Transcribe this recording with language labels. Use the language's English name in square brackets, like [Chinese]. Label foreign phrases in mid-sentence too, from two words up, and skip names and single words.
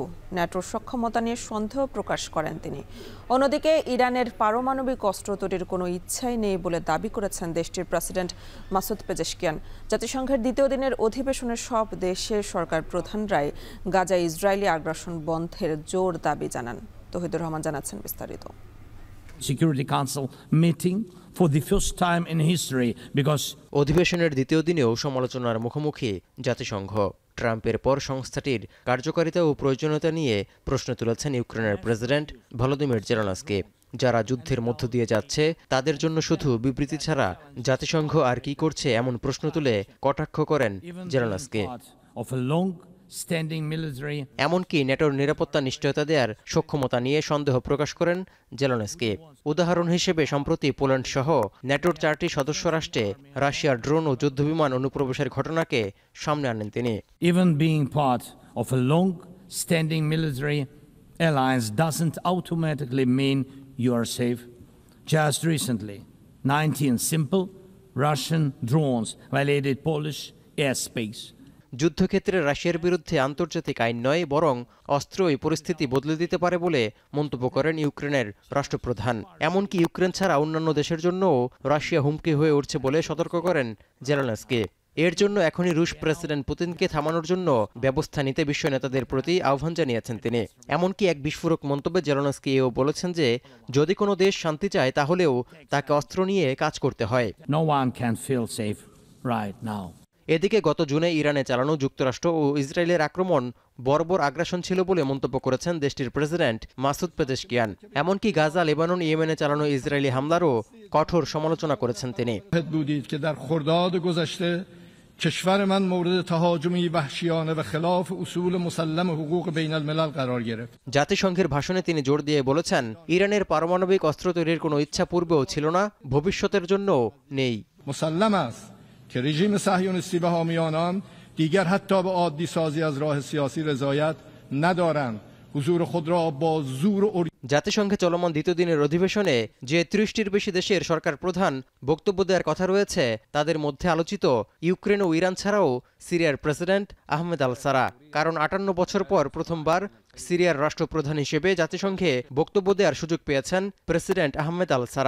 [Bangla] ন্যাটোর সক্ষমতা নিয়ে সন্দেহ প্রকাশ করেন তিনি। অন্যদিকে ইরানের পারমাণবিক অস্ত্র তৈরির কোনো ইচ্ছাই নেই বলে দাবি করেছেন দেশটির প্রেসিডেন্ট মাসুদ পেজেশকিয়ান। জাতিসংঘের দ্বিতীয় দিনের অধিবেশনের সব দেশের সরকার প্রধানরাই গাজায় ইসরায়েলি আগ্রাসন বন্ধের জোর দাবি জানান। তৌহিদুর রহমান জানাচ্ছেন বিস্তারিত। [English] Security Council meeting for the first time in history because [Bangla] অধিবেশনের দ্বিতীয় দিনেও সমালোচনার মুখোমুখি জাতিসংঘ। ট্রাম্পের পর সংস্থাটির কার্যকারিতা ও প্রয়োজনীয়তা নিয়ে প্রশ্ন তুলেছেন ইউক্রেনের প্রেসিডেন্ট ভলোদিমির জেলেনস্কি। যারা যুদ্ধের মধ্য দিয়ে যাচ্ছে তাদের জন্য শুধু বিবৃতি ছাড়া জাতিসংঘ আর কি করছে এমন প্রশ্ন তুলে কটাক্ষ করেন জেলেনস্কি। এমনকি ন্যাটোর নিরাপত্তা নিশ্চয়তা দেওয়ার সক্ষমতা নিয়ে সন্দেহ প্রকাশ করেন জেলেনস্কি। উদাহরণ হিসেবে সম্প্রতি পোল্যান্ড সহ ন্যাটোর 4টি সদস্য রাষ্ট্রে রাশিয়ার ড্রোন ও যুদ্ধবিমান অনুপ্রবেশের ঘটনাকে সামনে আনেন তিনি। [English] Even being part of a long-standing military alliance doesn't automatically mean you are safe. Just recently, 19 simple Russian drones violated Polish airspace. [Bangla] যুদ্ধক্ষেত্রে রাশিয়ার বিরুদ্ধে আন্তর্জাতিক আইন নয়, বরং অস্ত্র এই পরিস্থিতি বদলে দিতে পারে বলে মন্তব্য করেন ইউক্রেনের রাষ্ট্রপ্রধান। এমনকি ইউক্রেন ছাড়া অন্যান্য দেশের জন্যও রাশিয়া হুমকি হয়ে উঠছে বলে সতর্ক করেন জেলেনস্কি। এর জন্য এখনই রুশ প্রেসিডেন্ট পুতিনকে থামানোর জন্য ব্যবস্থা নিতে বিশ্ব নেতাদের প্রতি আহ্বান জানিয়েছেন তিনি। এমনকি এক বিস্ফোরক মন্তব্যে জেলেনস্কি এও বলেছেন যে যদি কোনো দেশ শান্তি চায় তাহলেও তাকে অস্ত্র নিয়ে কাজ করতে হয়। [English] No one can feel safe right now. [Bangla] এদিকে গত জুনে ইরানে চালানো যুক্তরাষ্ট্র ও ইসরায়েলের আক্রমণ বর্বর আগ্রাসন ছিল বলে মন্তব্য করেছেন দেশটির প্রেসিডেন্ট মাসুদ পেজেশকিয়ান। এমনকি গাজা, লেবানন, ইয়েমেনে চালানো ইসরায়েলি হামলারও কঠোর সমালোচনা করেছেন তিনি। [Persian] کشور من مورد تهاجمی وحشیانه و خلاف اصول مسلم حقوق بین الملل قرار گرفت। [Bangla] জাতিসংঘের ভাষণে তিনি জোর দিয়ে বলেছেন ইরানের পারমাণবিক অস্ত্র তৈরির কোনো ইচ্ছা পূর্বেও ছিল না, ভবিষ্যতের জন্যও নেই। [Persian] مسلم است که رژیم صهیونیستی و حامیان آن دیگر حتی به عادی سازی از راه سیاسی رضایت ندارند. হুজুর খুদরা বা জোর। [Bangla] জাতিসংঘে চলমান দ্বিতীয় দিনের অধিবেশনে যে ৩০টির বেশি দেশের সরকার প্রধান বক্তব্য দেওয়ার কথা রয়েছে তাদের মধ্যে আলোচিত ইউক্রেন ও ইরান ছাড়াও সিরিয়ার প্রেসিডেন্ট আহমেদ আল সারা। কারণ ৫৮ বছর পর প্রথমবার সিরিয়ার রাষ্ট্রপ্রধান হিসেবে জাতিসংঘে বক্তব্য দেওয়ার সুযোগ পেয়েছেন প্রেসিডেন্ট আহমেদ আল সারা।